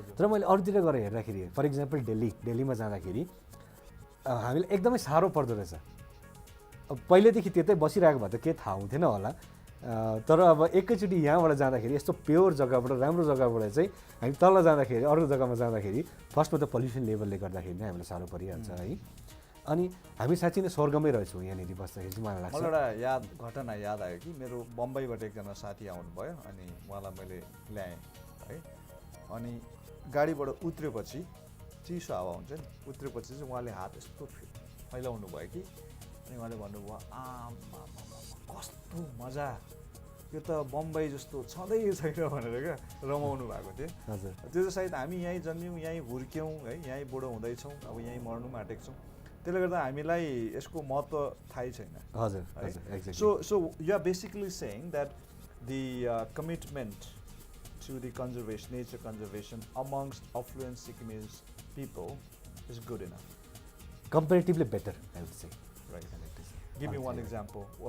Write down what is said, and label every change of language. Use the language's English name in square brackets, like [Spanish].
[Nepali] तर मैले अरूतिर गएर हेर्दाखेरि [English] for example [Nepali] दिल्लीमा जाँदाखेरि हामीलाई एकदमै साह्रो पर्दो रहेछ। अब पहिलेदेखि त्यतै बसिरहेको भए त केही थाहा हुन्थेन होला, तर अब एकैचोटि यहाँबाट जाँदाखेरि यस्तो प्योर जग्गाबाट राम्रो जग्गाबाट चाहिँ हामी तल जाँदाखेरि अरू जग्गामा जाँदाखेरि फर्स्टमा त पल्युसन लेभलले गर्दाखेरि नै हामीलाई साह्रो परिहाल्छ है। अनि हामी साँच्चै नै स्वर्गमै रहेछौँ यहाँनिर बस्दाखेरि चाहिँ मलाई लाग्छ। मलाई एउटा घटना याद आयो कि मेरो बम्बईबाट एकजना साथी आउनुभयो अनि उहाँलाई मैले ल्याएँ है। अनि गाडीबाट उत्रेपछि चिसो हावा हुन्छ नि, उत्रेपछि चाहिँ उहाँले हात यस्तो फैलाउनु भयो कि अनि उहाँले भन्नुभयो आमा कस्तो मजा, यो त बम्बई जस्तो छँदै छैन भनेर क्या रमाउनु भएको थियो। हजुर। त्यो चाहिँ सायद हामी यहीँ जन्म्यौँ, यहीँ हुर्क्यौँ है, यहीँ बुढो हुँदैछौँ, अब यहीँ मर्नु पनि आँटेको छौँ, त्यसले गर्दा हामीलाई यसको महत्त्व थाहै छैन। हजुर। [English] So you are basically saying that the commitment to the conservation, nature conservation amongst affluent Sikkimese people is good enough. Comparatively better, I would say. Right. Give me one example.